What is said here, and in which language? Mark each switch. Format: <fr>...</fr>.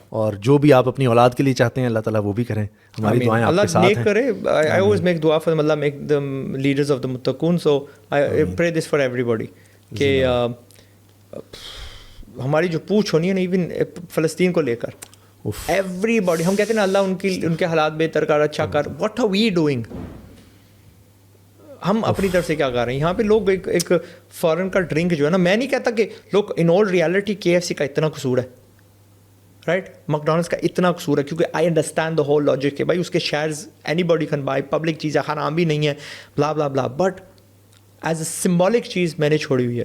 <ur>اور جو بھی آپ اپنی اولاد کے لیے چاہتے ہیں اللہ تعالیٰ وہ بھی کریں. ہماری دعائیں آپ کے ساتھ ہیں. اللہ نیک کرے.</ur> <en>I always make dua for them, Allah make them leaders of the muttaqun. So I pray this for everybody</en> <ur>کہ ہماری جو پوچھ ہونی ہے نا, ایون فلسطین کو لے کر, ایوری باڈی. ہم کہتے ہیں نا اللہ ان کے حالات بہتر کر, اچھا کر.</ur> <en>What are we doing?</en> <ur>ہم اپنی طرف سے کیا کر رہے ہیں؟ یہاں پہ لوگ ایک فارن کا ڈرنک جو ہے نا, میں نہیں کہتا کہ لوگ</ur> <en>in all reality</en> <ur>KFC کا اتنا قصور ہے, رائٹ, میکڈونلڈس کا اتنا قصور ہے, کیونکہ</ur> <en>I understand the whole logic</en> <ur>کہ بھائی اس کے shares</ur> <en>anybody can buy,</en> <ur>public چیز ہے, حرام بھی نہیں ہے, بلا بلا بلا,</ur> <en>but as a symbolic</en> <ur>چیز میں نے چھوڑی ہوئی ہے.</ur>